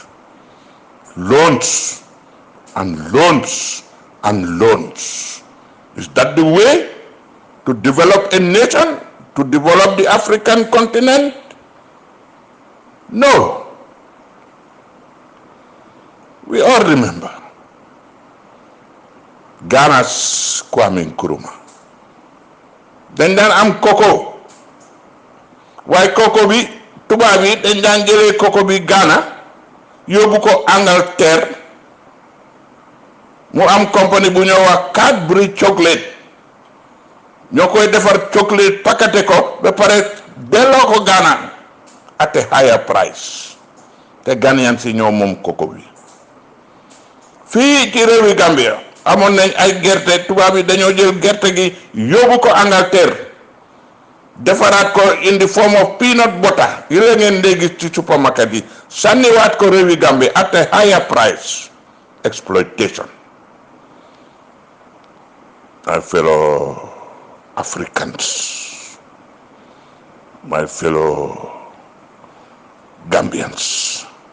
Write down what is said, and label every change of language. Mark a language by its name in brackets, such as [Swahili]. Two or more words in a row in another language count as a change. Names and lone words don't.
[English] Loans and loans and loans. Is that the way to develop a nation, to develop the African continent? No. We all remember Ghana's Kwame Nkrumah. [Wolof] dañ daan am coco waaye coco bi tubaab yi dañ daan jëlee coco bi Ghana yóbbu ko Angleterre mu am compagnie bu ñoo wax [English] Cadbury chocolate [Wolof] ñoo koy defar chocolate pakate ko ba pare delloo ko Ghana [English] at a higher price [Wolof] te Ghanaian si ñoo moom coco bi. fii ci réewi Gambia amoon nañ ay gerte tubaab yi dañoo jël gerte gi yóbbu ko Angleterre defaraat ko [English] in the form of peanut butter [Wolof] yi la ngeen dee gis ci supermarket yi sànniwaat ko réewi Gambia [English] at a higher price. Exploitation. My fellow Africans, my fellow Gambians,